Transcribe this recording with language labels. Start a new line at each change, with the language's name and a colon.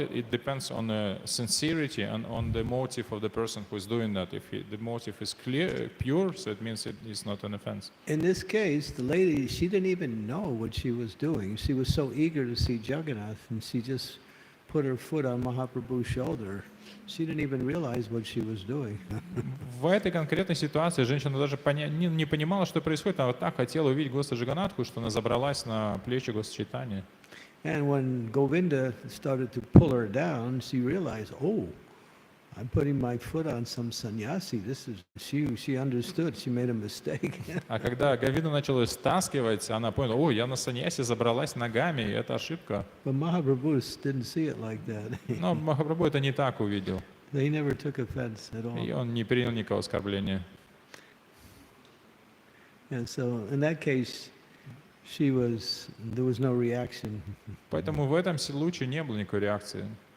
English: It depends on the sincerity and on the motive of the person who is doing that. If the motive is clear, pure, so it means it is not an offense. In this case, the lady, she didn't even know what she was doing. She was so eager to see Jagannath, and she just put her foot on Mahaprabhu's shoulder. She didn't even realize what she was doing.
Russian: В этой конкретной ситуации женщина даже не понимала, что происходит. Она вот так хотела увидеть Господа Джаганнатху, что она забралась на плечи Господа Чайтаньи.
English: And when Govinda started to pull her down, she realized, oh, I'm putting my foot on some sannyasi. She understood, she made a mistake.
Russian: А когда Говинда начала ее стаскивать, она поняла, о, я на саньясе забралась ногами, и это ошибка.
English: But Mahaprabhu didn't see it like that.
Russian: Но Махапрабху это не так увидел.
English: He never took offense at all.
Russian: И он не принял никакого оскорбления.
English: And so in that case, there was no reaction.
Russian: Поэтому в этом случае не было никакой реакции.